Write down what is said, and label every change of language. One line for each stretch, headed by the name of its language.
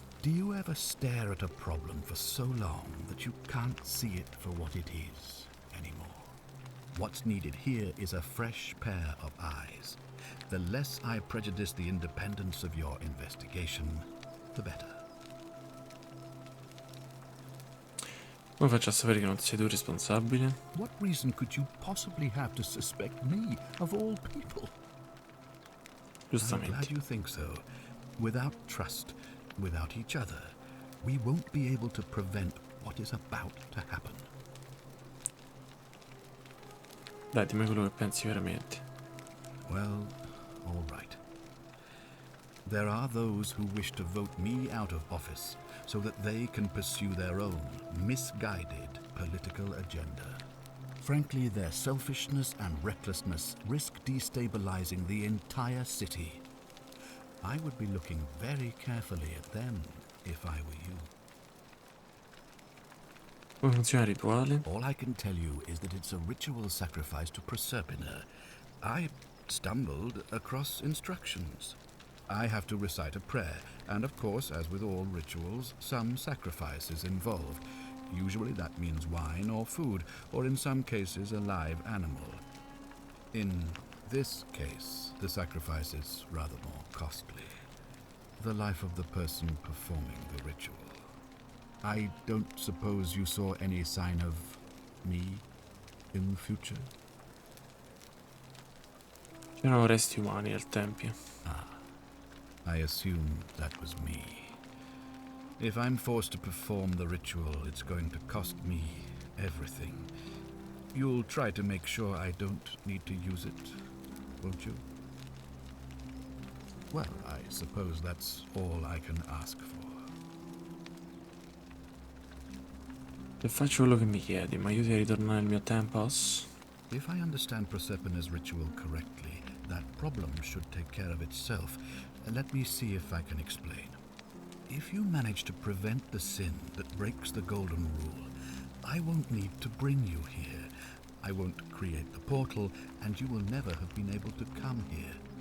English: Do you ever stare at a problem for so long that you can't see it for what it is anymore? What's needed here is a fresh pair of eyes. The less I prejudice the independence of your investigation, the better.
Italian: Come faccio a sapere che non sei tu responsabile?
English: What reason could you possibly have to suspect me, of all people?
Italian: Giustamente.
English: I'm glad you think so. Without trust, without each other, we won't be able to prevent what is about to happen.
Italian: Dai, dimmi quello che pensi veramente.
English: Well, all right. There are those who wish to vote me out of office so that they can pursue their own misguided political agenda. Frankly, their selfishness and recklessness risk destabilizing the entire city. I would be looking very carefully at them if I were you.
Italian: Come funziona il rituale?
English: All I can tell you is that it's a ritual sacrifice to Proserpina. I stumbled across instructions. I have to recite a prayer, and of course, as with all rituals, some sacrifice is involved. Usually that means wine or food, or in some cases a live animal. In this case, the sacrifice is rather more costly. The life of the person performing the ritual. I don't suppose you saw any sign of me in the future?
Italian: C'erano resti umani al tempio.
English: I assume that was me. If I'm forced to perform the ritual, it's going to cost me everything. You'll try to make sure I don't need to use it, won't you? Well, I suppose that's all I can ask for.
Italian: Se faccio quello che mi chiedi, mi aiuti a ritornare al mio tempos?
English: If I understand Proserpina's ritual correctly, that problem should take care of itself. Let me see if I can explain. If you manage to prevent the sin that breaks the Golden Rule, I won't need to bring you here. I won't create the portal, and you will never have been able to come here.